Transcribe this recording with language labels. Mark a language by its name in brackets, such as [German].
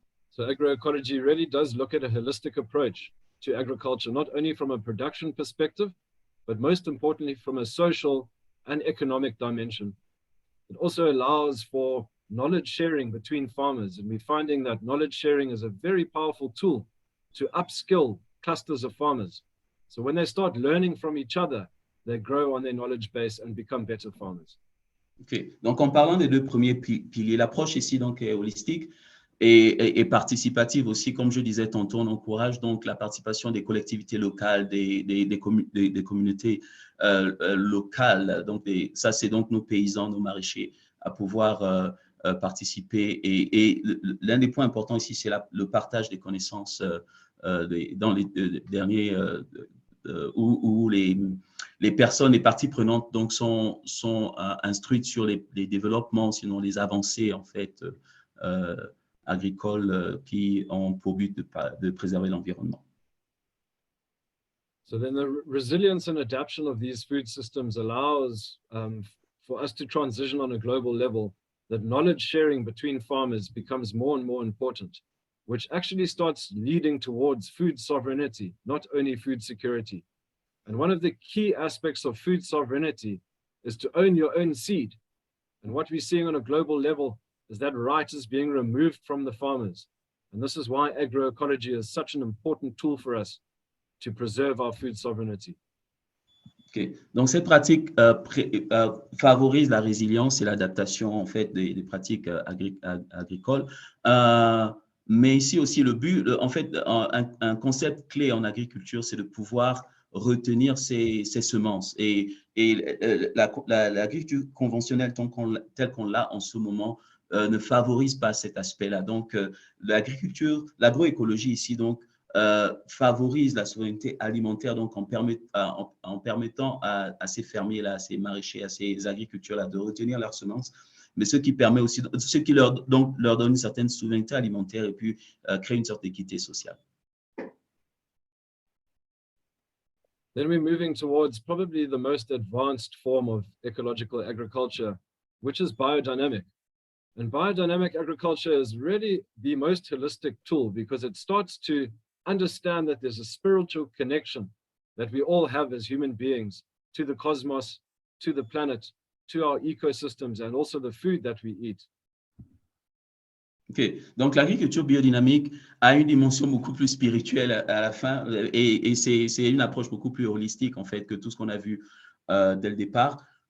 [English] So agroecology really does look at a holistic approach to agriculture, not only from a production perspective, but most importantly from a social and economic dimension. It also allows for knowledge sharing between farmers, and we're finding that knowledge sharing is a very powerful tool to upskill clusters of farmers. So when they start learning from each other, they grow on their knowledge base and become better farmers. OK. [French] Donc, en parlant des deux premiers piliers, l'approche ici donc, est holistique et participative aussi. Comme je disais tantôt, on encourage donc la participation des collectivités locales, des communautés locales. Donc, ça, c'est donc nos paysans, nos maraîchers à pouvoir participer. Et l'un des points importants ici, c'est le partage des connaissances dans les derniers où les personnes, les parties prenantes donc sont instruites sur les développements, sinon les avancées en fait agricoles qui ont pour but de préserver l'environnement. [English] So then the resilience and adaptation of these food systems allows for us to transition on a global level, that knowledge sharing between farmers becomes more and more important, which actually starts leading towards food sovereignty, not only food security. And one of the key aspects of food sovereignty is to own your own seed. And what we're seeing on a global level is that right is being removed from the farmers. And this is why agroecology is such an important tool for us to preserve our food sovereignty. Okay. [French] Donc, cette pratique favorise la résilience et l'adaptation en fait des pratiques agricoles. Mais ici aussi, le but, en fait, un concept clé en agriculture, c'est de pouvoir retenir ces semences. Et l'agriculture conventionnelle telle qu'on l'a en ce moment ne favorise pas cet aspect-là. Donc, l'agroécologie ici, donc, favorise la souveraineté alimentaire donc en permettant à ces fermiers-là, à ces maraîchers, à ces agriculteurs-là de retenir leurs semences, mais ce qui permet aussi, ce qui leur donne une certaine souveraineté alimentaire et puis crée une sorte d'équité sociale. [English] Then we're moving towards probably the most advanced form of ecological agriculture, which is biodynamic. And biodynamic agriculture is really the most holistic tool because it starts to understand that there's a spiritual connection that we all have as human beings to the cosmos, to the planet, to our ecosystems, and also the food that we eat. OK. [French] Donc, l'agriculture biodynamique a une dimension beaucoup plus spirituelle à la fin et c'est une approche beaucoup plus holistique, en fait, que tout ce qu'on a vu dès le départ.